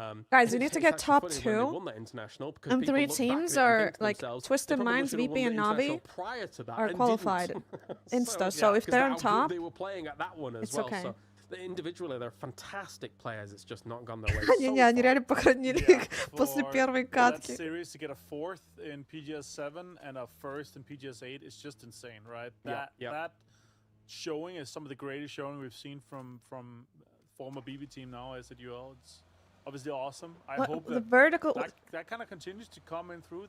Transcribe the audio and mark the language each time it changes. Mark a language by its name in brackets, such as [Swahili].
[English] Guys, you need to get top 2, and 3 teams are like Twisted Minds, VP, and Navi are qualified insta. So if they're on top, it's okay. Individually, they're fantastic players. It's just not gone their way. [Russian] Не, они реально похоронили их после первой катки. [English] That series to get a 4th in PGS 7 and a 1st in PGS 8 is just insane, right? That showing is some of the greatest showing we've seen from former BB team now as at UL. It's obviously awesome. I hope that that kind of continues to come in through.